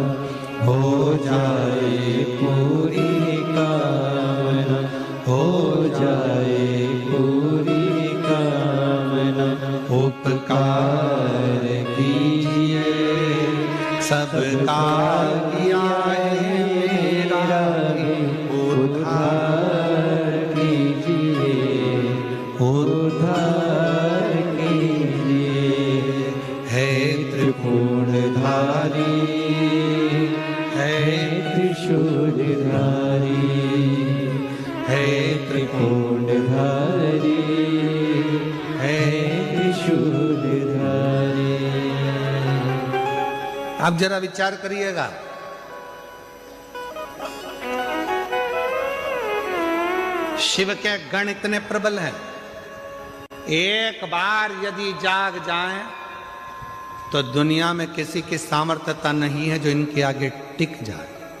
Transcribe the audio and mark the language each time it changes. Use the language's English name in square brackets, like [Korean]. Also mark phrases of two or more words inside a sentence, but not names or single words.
[Hindi] हो जाए पूरी कामना, हो जाए पूरी कामना, उपकार कीजिए, सबका किया है मेरा उद्धार कीजिए, उद्धार कीजिए। हे त्रिपुंडधारी, हे त्रिशूलधारी, हे त्रिपुंडधारी, हे त्रिशूलधारी। आप जरा विचार करिएगा, शिव के गण इतने प्रबल हैं, एक बार यदि जाग जाएं तो दुनिया में किसी की सामर्थ्यता नहीं है जो इनके आगे टिक जाए।